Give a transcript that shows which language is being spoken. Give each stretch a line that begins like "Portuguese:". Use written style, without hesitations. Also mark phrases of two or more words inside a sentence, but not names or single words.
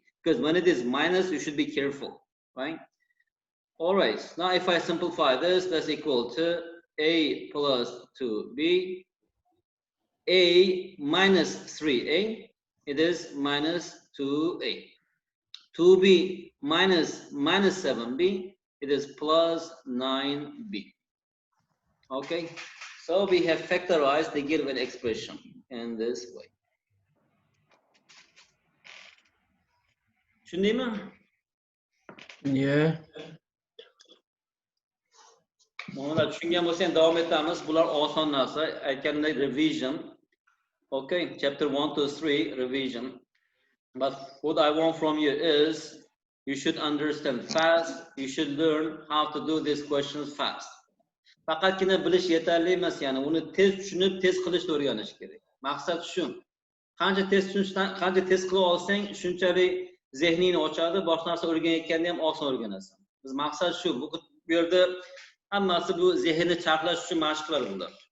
English: Because when it is minus, you should be careful, right? All right, now if I simplify this, that's equal to A plus 2B, A minus 3A, it is minus 2A. 2B minus 7B, it is plus 9B. Okay, so we have factorized the given expression in this way.
Uzbek: Tushundingmi?
English: Yeah.
Uzbek: Muhammad, tushungan bo'lsa ham davom etamiz. Bular oson narsa. Aytganimdek revision.
English: Okay, chapter 1 to 3 revision. But what I want from you is you should understand fast. You should learn how to do these questions fast.
Uzbek: Faqatgina bilish yetarli emas, ya'ni uni tez tushunib, tez qilishni o'rganish kerak. Maqsad shu. Qancha tez tushunishdan, qancha tez qila olsang, shunchalik zehningni ochadi, boshqa narsa o'rganayotganda ham oson o'rganasan. Biz maqsad shu. Bu yerda hammasi bu zehnni charxlash uchun mashqlar bular.